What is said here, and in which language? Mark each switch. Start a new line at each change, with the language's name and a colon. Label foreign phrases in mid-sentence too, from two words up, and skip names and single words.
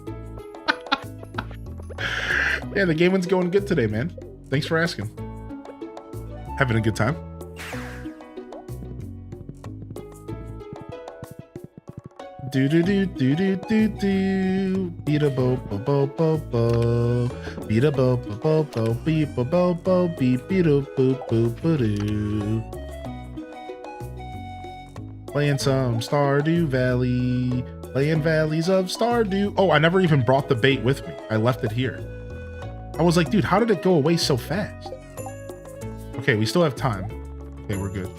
English: Yeah, the gaming's going good today, man. Thanks for asking. Having a good time. Do. Beat a bo bo bo bo bo. Beat a bo bo bo bo. Beat bo bo bo. Beat a boo boo boo doo. Playing some Stardew Valley. Playing Valleys of Stardew. Oh, I never even brought the bait with me. I left it here. I was like, dude, how did it go away so fast? Okay, we still have time. Okay, we're good.